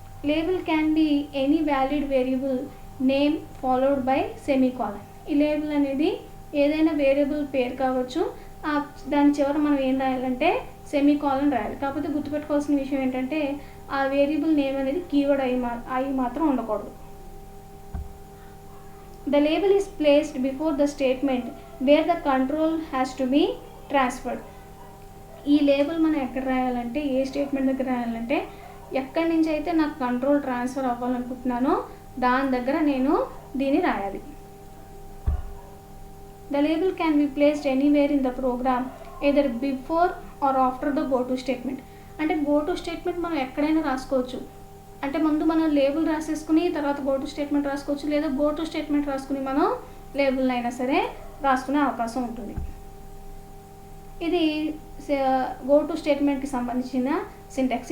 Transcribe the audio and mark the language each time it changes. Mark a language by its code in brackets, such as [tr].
[en] Label can be any valid variable name followed by semicolon. [te] ఈ label అనేది ఏదైనా variable పేరు కావచ్చు, దాని చివర మనం ఏం రాయాలంటే సెమీకాలన్ రాయాలి. కాకపోతే గుర్తుపెట్టుకోవాల్సిన విషయం ఏంటంటే ఆ వేరియబుల్ నేమ్ అనేది కీవర్డ్ అయి మాత్రం ఉండకూడదు. [en] The label is placed before the statement where the control has to be transferred. [te] ఈ లేబుల్ మనం ఎక్కడ రాయాలంటే ఏ స్టేట్మెంట్ దగ్గర రాయాలంటే ఎక్కడి నుంచి అయితే నాకు కంట్రోల్ ట్రాన్స్ఫర్ అవ్వాలనుకుంటున్నానో దాని దగ్గర నేను దీన్ని రాయాలి. [en] The label can be placed anywhere in the program either before or after the go to statement. [te] అంటే go to statement మనం ఎక్కడైనా రాసుకోవచ్చు. అంటే ముందు మనం లేబుల్ రాసేసుకుని తర్వాత గో టు స్టేట్మెంట్ రాసుకోవచ్చు, లేదా గో టు స్టేట్మెంట్ రాసుకుని మనం లేబుల్ని అయినా సరే రాసుకునే అవకాశం ఉంటుంది. ఇది గో టు స్టేట్మెంట్కి సంబంధించిన సింటాక్స్.